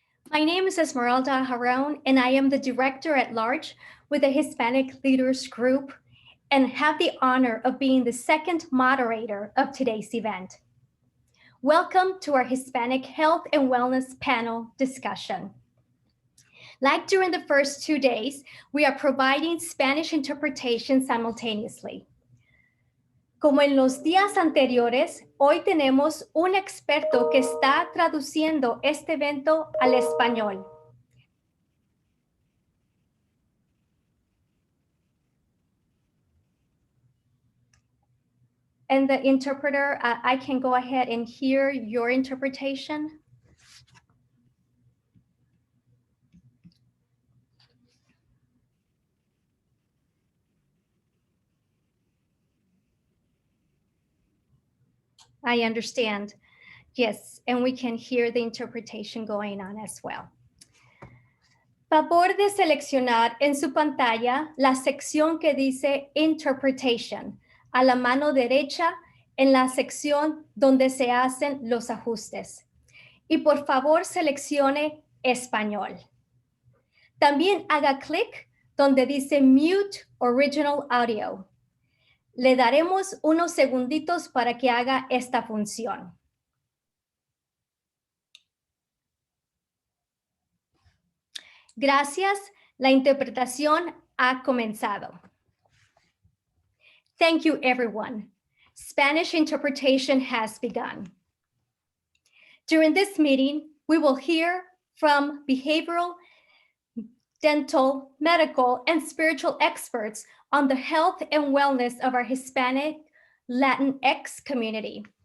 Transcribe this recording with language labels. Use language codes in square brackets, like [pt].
[en] My name is Esmeralda Jaron, and I am the Director at Large with the Hispanic Leaders Group and have the honor of being the second moderator of today's event. Welcome to our Hispanic Health and Wellness panel discussion. Like during the first 2 days, we are providing Spanish interpretation simultaneously. [es] Como en los días anteriores, hoy tenemos un experto que está traduciendo este evento al español. [en] And the interpreter, I can go ahead and hear your interpretation. I understand. Yes, and we can hear the interpretation going on as well. [es] Favor de seleccionar en su pantalla la sección que dice Interpretation a la mano derecha en la sección donde se hacen los ajustes. Y por favor seleccione Español. También haga clic donde dice [en] Mute Original Audio. [es] Le daremos unos segunditos para que haga esta función. Gracias, la interpretación ha comenzado. [en] Thank you, everyone. Spanish interpretation has begun. During this meeting, we will hear from behavioral, dental, medical, and spiritual experts on the health and wellness of our Hispanic Latinx community.